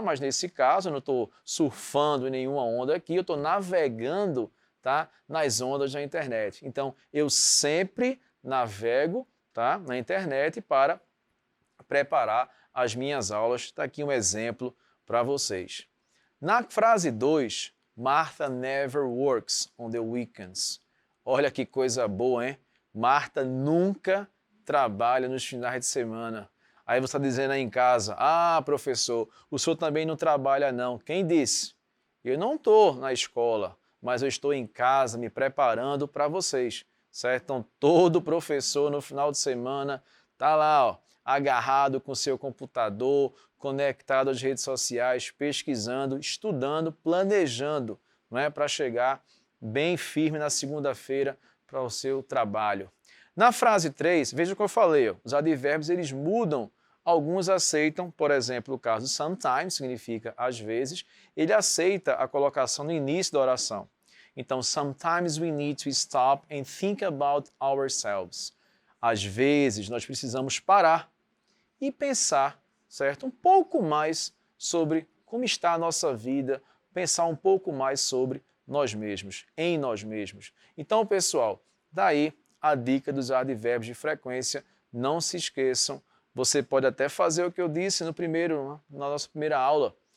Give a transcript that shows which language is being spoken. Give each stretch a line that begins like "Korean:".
Portuguese: Mas nesse caso eu não estou surfando em nenhuma onda aqui, eu estou navegando, tá? Nas ondas da internet. Então, eu sempre navego, tá? Na internet para preparar as minhas aulas. Está aqui um exemplo para vocês. Na frase 2,
English: Martha never works on the weekends.
Portuguese: Olha que coisa boa, hein? Marta nunca trabalha nos finais de semana. Aí você está dizendo aí em casa, ah, professor, o senhor também não trabalha não. Quem disse? Eu não estou na escola, mas eu estou em casa me preparando para vocês, certo? Então, todo professor no final de semana está lá, ó, agarrado com seu computador, conectado às redes sociais, pesquisando, estudando, planejando, não é, para chegar bem firme na segunda-feira para o seu trabalho. Na frase 3, veja o que eu falei, ó, os advérbios eles mudam, alguns aceitam, por exemplo, o caso sometimes, significa às vezes, ele aceita a colocação no início da oração.
English: Então, sometimes we need to stop and think about ourselves.
Portuguese: Às vezes nós precisamos parar e pensar, certo? Um pouco mais sobre como está a nossa vida, pensar um pouco mais sobre nós mesmos, em nós mesmos. Então, pessoal, daí a dica dos advérbios de frequência, não se esqueçam, você pode até fazer o que eu disse na nossa primeira aula.